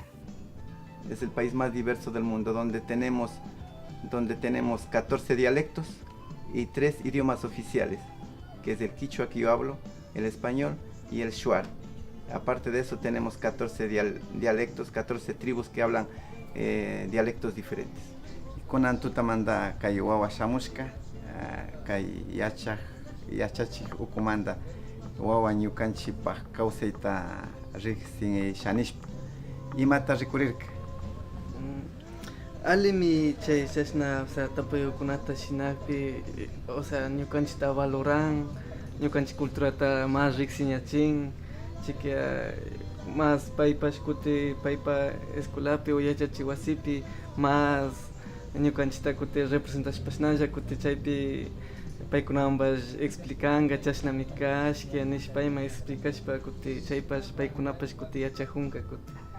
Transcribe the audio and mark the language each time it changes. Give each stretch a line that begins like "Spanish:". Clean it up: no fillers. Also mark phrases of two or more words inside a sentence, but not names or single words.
Spanish: Es el país más diverso del mundo, donde tenemos 14 dialectos y 3 idiomas oficiales, que es el quichua que yo hablo, el español y el shuar. Aparte de eso tenemos 14 dialectos, 14 tribus que hablan dialectos diferentes.
Quechua: Kunan tutamanda kay wawa shamushka, kay yachachi ukumanda wawa ñukanchipaq kawsayta riqsin shanishpa. Imata rikurirka? Alimi chay chashna,
Spanish: o sea,
Quechua: tapuyukunata shinapi,
Spanish: o sea,
Quechua: ñukanchita valoran, ñukanchik culturata más riqsiñachin, chikia más paypash kuti paypa escolapi o yachachi wasipi más ñukanchita kuti representashpashnalla kuti chaypi paykunawanpash explicanga chashnami kashkia nishpayman explicashpa kuti chaypash paykunapash kuti yachajunka kuti.